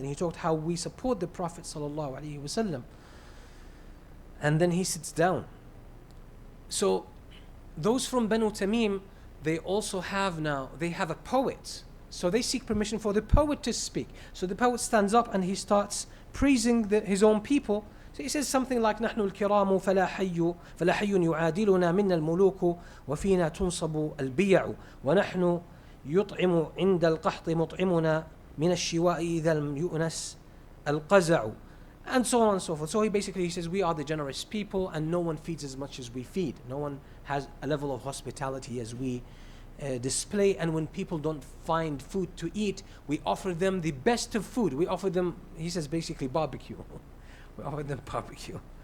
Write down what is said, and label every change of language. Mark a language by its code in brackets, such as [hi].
[en] And then he talked how we support the Prophet sallallahu alaihi wasallam. And then he sits down. So those from Banu Tamim, they also have a poet. So they seek permission for the poet to speak. So the poet stands up and he starts praising his own people. So he says something like [ar] نحن الكرام فلا حي يعادلنا منا الملوك وفينا تنصب البيع ونحن يطعم عند القحط مطعمنا من الشواء إذا لم يؤنس القزع, [en] and so on and so forth. So he says we are the generous people and no one feeds as much as we feed. No one has a level of hospitality as we display, and when people don't find food to eat, we offer them the best of food. We offer them, he says, basically barbecue. We offer them barbecue.